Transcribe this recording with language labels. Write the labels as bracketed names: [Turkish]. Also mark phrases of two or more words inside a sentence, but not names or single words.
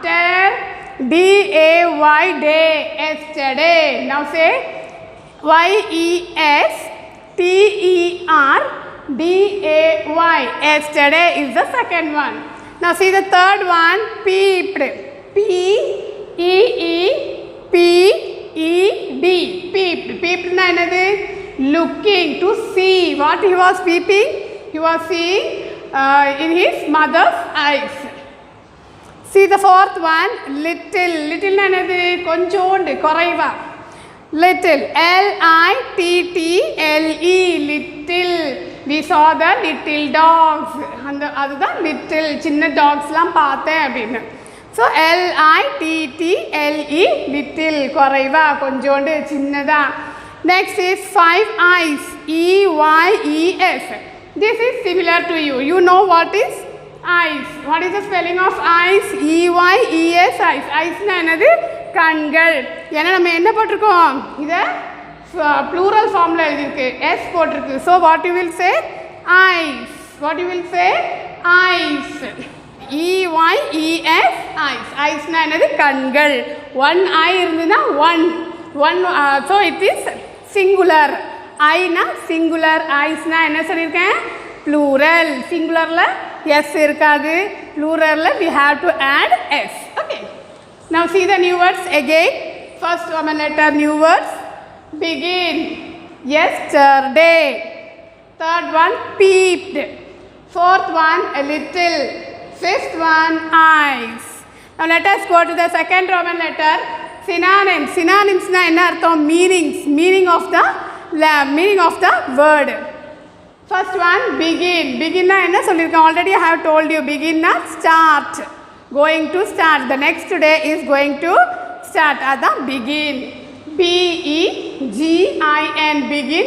[English] D-A-Y. Day. Yesterday. Now say Y-E-S-T-E-R-D-A-Y. Yesterday is the second one. Now see the third one. Peeped. P-E-E-P-E-D. Peeped. [Tamil] Peeped னா என்னது? [English] Looking, to see. What he was peeping? He was seeing in his mother's eyes. See the fourth one. Little. Little [Tamil] னா என்னது? கொஞ்சோண்டு, குறைவா. [English] Little. L-I-T-T-L-E. Little. We saw the little dogs. [Tamil] அதுதான் little. சின்ன dogsலாம் பார்த்தேன் அப்படின்னு. [English] So L-I-T-T-L-E. little. [Tamil] குறைவா, கொஞ்சோண்டு, சின்னதா. [English] Next is 5 eyes. E-Y-E-S. This is similar to you. You know what is eyes. What is the spelling of eyes? E-Y-E-S. [Tamil] Eyes. Eyes னா என்னது? கண்கள். ஏன்னா நம்ம என்ன போட்டிருக்கோம்? இதை [English] plural form [Tamil] ல எழுதியிருக்கு. S போட்டிருக்கு. [English] So what you will say? Eyes. What you will say? Eyes. E-Y-E-S. [Tamil] Eyes. Eyes னா என்னது? கண்கள். [English] One eye இருந்ததுன்னா one. So it is singular. [Tamil] Eye na singular. Eyes na என்ன சொல்லியிருக்கேன்? [English] Plural. Singularல S இருக்காது. Pluralல we have to add S. Okay. Now see the new words again. First Roman letter new words. Begin. Yesterday. Third one peeped. Fourth one a little. Fifth one eyes. Now let us go to the second Roman letter. Synonyms. [Tamil] Synonyms னா என்ன அர்த்தம்? [English] Meanings. Meaning of the word. First one begin. [Tamil] Begin னா என்ன சொல்லிருக்கேன்? [English] Already I have told you. Begin na start. Going to start. The next day is going to start. Adha begin. B-E-G-I-N. Begin.